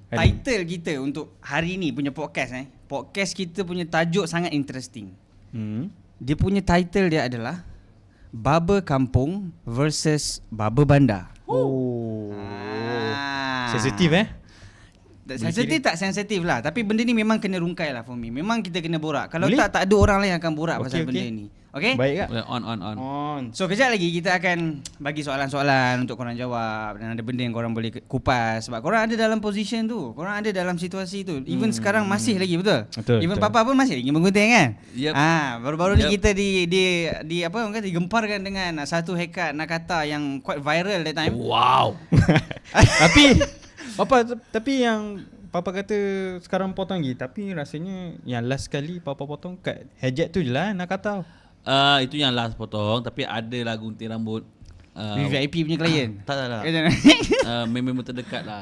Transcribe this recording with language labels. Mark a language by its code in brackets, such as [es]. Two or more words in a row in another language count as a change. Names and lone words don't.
[ms] Title kita untuk hari ni punya podcast podcast kita punya tajuk sangat interesting. Dia punya title dia adalah Baba Kampung versus Baba Bandar. Oh. Sensitif Sensitif tak sensitif lah. Tapi benda ni memang kena rungkai lah [en] for me. [ms] Memang kita kena borak. Kalau Boleh? tak ada orang lain yang akan borak pasal benda ni. Okay? Baik tak? Boleh on. So kejap lagi kita akan bagi soalan-soalan untuk korang jawab. Dan ada benda yang korang boleh kupas. Sebab korang ada dalam position tu. Korang ada dalam situasi tu. Even sekarang masih lagi, betul? Betul. Even Papa pun masih lagi menggunting kan? Yep. Baru-baru ni kita di apa orang kata digemparkan dengan satu haircut Nakata yang [en] quite viral that time. [ms] Wow. Tapi yang Papa kata sekarang potong lagi, tapi rasanya yang last kali Papa potong kat hajat tu je lah nak kata. Itu yang last potong, tapi ada lah gunting rambut. VIP punya klien. Tak. Member terdekat lah.